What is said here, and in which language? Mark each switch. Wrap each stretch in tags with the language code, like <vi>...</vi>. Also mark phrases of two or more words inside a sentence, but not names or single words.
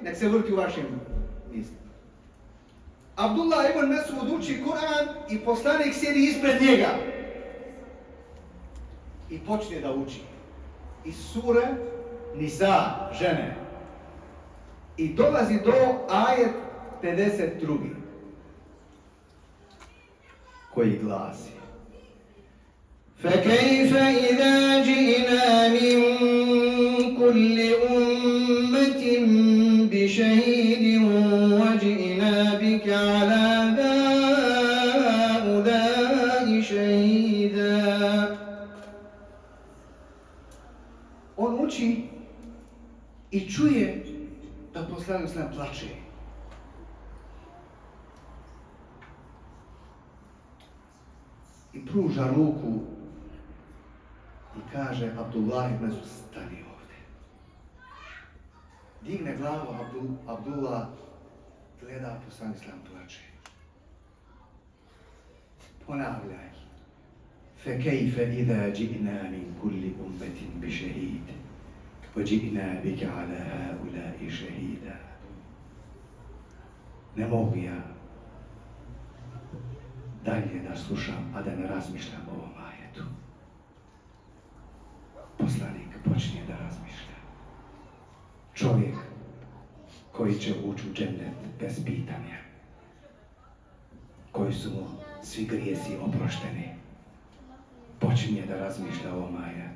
<bs>Nek se vrti u vašim mislima. Abdullah ibn Mas'ud uči Kur'an i poslanik sjedi ispred njega. I počne da uči. Iz sure Nisa, žene. I dolazi do ajet 52. koji glasi:</bs> <ar>فكيف إذا جئنا من كل أمة بشهيد وجئنا بك على هؤلاء شهيدا.</ar> <bs>On uči i čuje da poslanik sallam plače. I pruža ruku i kaže Abdullah ibn Mas'ud, stani ovdje. Digne glavu Abdullah, gleda poslanik sallam plače. Ponavljaj.</bs> <ar>فكيف إذا جئنا من كل أمة بشهيد وجئنا بك على هؤلاء شهيدا.</ar> <bs>Ne mogu ja dalje da slušam, a da ne razmišljam o ovom ajetu. Poslanik počinje da razmišlja. Čovjek koji će ući u džennet bez pitanja, koji su mu svi grijesi oprošteni, počinje da razmišlja o ovom ajetu.</bs>